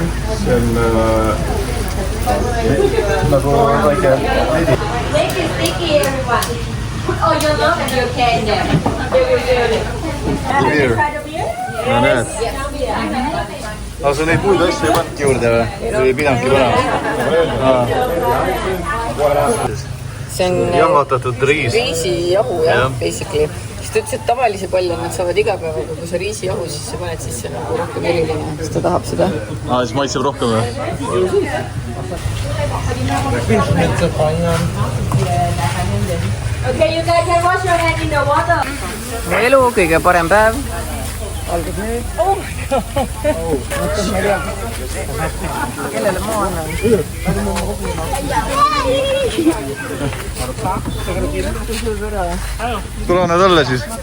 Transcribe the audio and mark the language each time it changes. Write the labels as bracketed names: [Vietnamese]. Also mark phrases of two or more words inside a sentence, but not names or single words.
[Estonian] See on nagu väike veidi. [English] Make it sticky, everyone. Put all your love and your care in there. They will do it. Beer. Try the beer? [Estonian] No näed. Aga sa neid muid asju ei pannudki juurde või? Või ei pidanudki panema? See on Jahvatatud riis. riisijahu jah, Jah. basically. Siis ta ütles, et tavalisi palle nad saavad iga päev, aga kui sa riisijahu, siis sa paned sisse nagu rohkem eriline, siis ta tahab seda. Siis maitseb rohkem või? [English] Okay, you guys can wash your hand in the water. [Estonian] mu elu kõige parem päev algab nüüd. Kellele ma annan? tule annad alla siis.